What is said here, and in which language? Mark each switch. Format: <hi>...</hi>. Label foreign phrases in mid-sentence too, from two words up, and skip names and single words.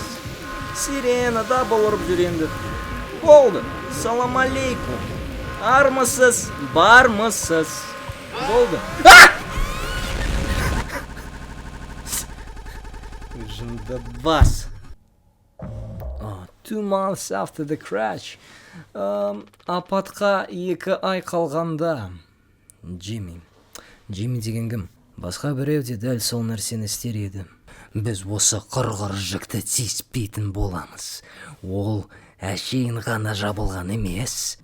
<kk>Сирена дабыл ұрып жүр енді. Болды.</kk> <ar>سلام عليكم.</ar> <kk>Армысыз, бармысыз. Болды. Жынды бас.</kk> <en>2 months after the crash.</en> <kk>Апатқа 2 ай қалғанда. Джимми деген кім? Басқа біреу де дәл сол нәрсені істер еді. Біз осы құрғыр жүкті тиіспейтін боламыз. Ол әшейін ғана жабылған емес.</kk>